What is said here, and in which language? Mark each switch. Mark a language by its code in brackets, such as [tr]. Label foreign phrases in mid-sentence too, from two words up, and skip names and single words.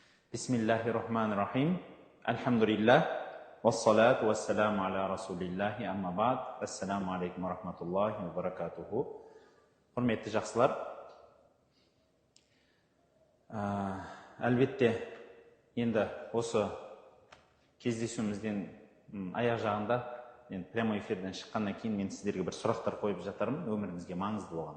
[ar] بسم الله الرحمن الرحيم. Альхамдулиллах. والصلاة والسلام على رسول الله أما بعد. السلام عليكم ورحمة الله وبركاته. [kk] Құрметті жақсылар, әлбетте енді осы кездесуімізден аяқ жағында [ru] прямой эфирден [kk] шыққаннан кейін мен сіздерге бір сұрақтар қойып жатармын, өміріңізге маңызды болған.